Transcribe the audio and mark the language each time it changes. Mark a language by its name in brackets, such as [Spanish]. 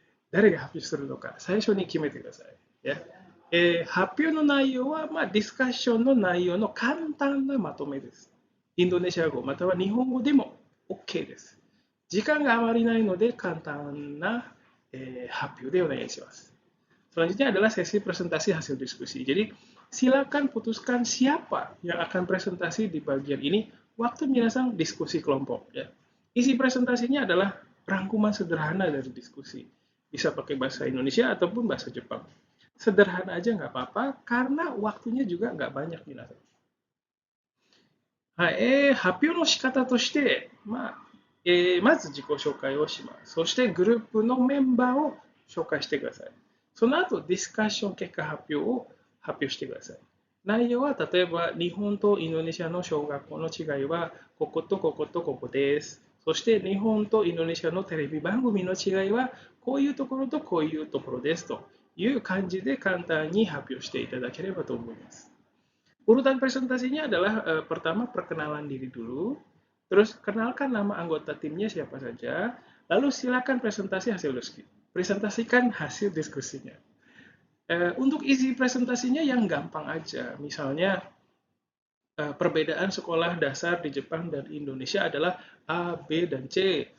[Japanese] 誰が発表するのか、最初に決めてください。発表の内容は、ディスカッションの内容の簡単なまとめです。インドネシア語または日本語でも OK です。時間があまりないので、簡単な、発表でお願いします。 [Indonesian] Selanjutnya adalah sesi presentasi hasil diskusi. Jadi, silakan putuskan siapa yang akan presentasi di bagian ini waktu minasan diskusi kelompok. Ya. Isi presentasinya adalah rangkuman sederhana dari diskusi. Bisa pakai bahasa Indonesia ataupun bahasa Jepang. Sederhana aja nggak apa-apa, karena waktunya juga nggak banyak minasan. [Japanese] はい、発表の仕方として、まず自己紹介をします。そしてグループのメンバーを紹介してください。その後、ディスカッション結果発表を発表してください。内容は、例えば、日本とインドネシアの小学校の違いは、こことこことここです。そして、日本とインドネシアのテレビ番組の違いは、こういうところとこういうところですという感じで簡単に発表していただければと思います。 [Indonesian] Urutan presentasinya adalah pertama perkenalan diri dulu, terus kenalkan nama anggota timnya siapa saja, lalu silakan presentasi hasil diskusi. Presentasikan hasil diskusinya. Untuk isi presentasinya yang gampang aja, misalnya perbedaan sekolah dasar di Jepang dan Indonesia adalah A, B, dan C.